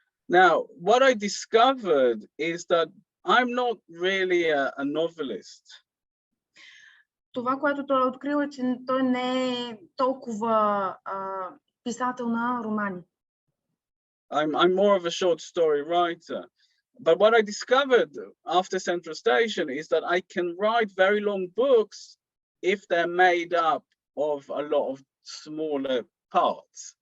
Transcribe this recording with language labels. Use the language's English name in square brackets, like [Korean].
[English] Now, what I discovered is that I'm not really a novelist. [Bulgarian] Това, което той е открил, е, че той не е толкова писател на романи. [English] I'm more of a short story writer. But what I discovered after Central Station is that I can write very long books if they're made up of a lot of smaller parts.